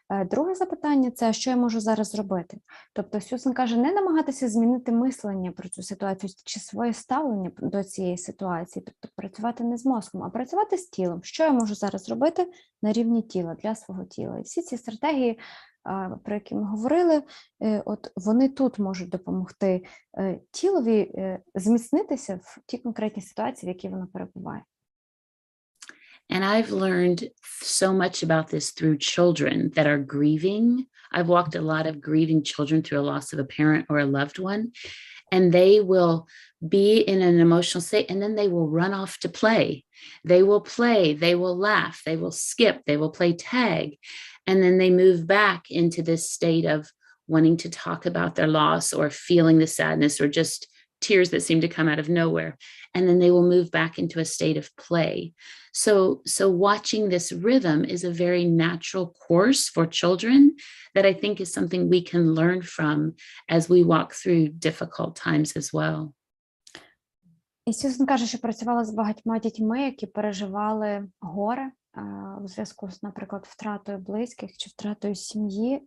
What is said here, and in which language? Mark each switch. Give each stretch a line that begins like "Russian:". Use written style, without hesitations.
Ukrainian: Друге запитання – це, що я можу зараз зробити? Тобто Сьюзен каже, не намагатися змінити мислення про цю ситуацію чи своє ставлення до цієї ситуації, тобто працювати не з мозком, а працювати з тілом. Що я можу зараз зробити на рівні тіла, для свого тіла? І всі ці стратегії, про які ми говорили, от вони тут можуть допомогти тілові зміцнитися в тій конкретній ситуації, в якій воно перебуває.
English: And I've learned so much about this through children that are grieving. I've walked a lot of grieving children through a loss of a parent or a loved one, and they will be in an emotional state, and then they will run off to play. They will play, they will laugh, they will skip, they will play tag, and then they move back into this state of wanting to talk about their loss or feeling the sadness or just tears that seem to come out of nowhere. And then they will move back into a state of play. So watching this rhythm is a very natural course for children that I think is something we can learn from as we walk through difficult times as well.
Ukrainian: І Сьюзен каже, що працювала з багатьма дітьми, які переживали горе у зв'язку з, наприклад, втратою близьких чи втратою сім'ї.